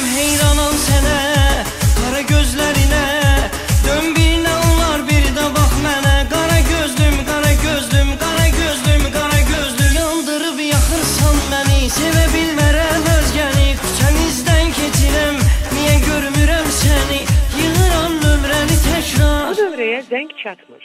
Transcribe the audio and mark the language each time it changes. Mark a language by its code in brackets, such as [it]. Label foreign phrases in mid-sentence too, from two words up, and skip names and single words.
[az] Heyranam sənə, [tr] kara gözlerine, dön bir ne olar bir de bak [az] mənə. [tr] Kara gözlüm, kara gözlüm, kara gözlüm, kara gözlüm. Yandırıp yakırsan beni, [az] sevə bilmərəm özgəni. Küçənizdən keçirəm, niye görmürəm səni? Yığıram nömrəni təkrar. Bu nömrəyə zəng çatmır.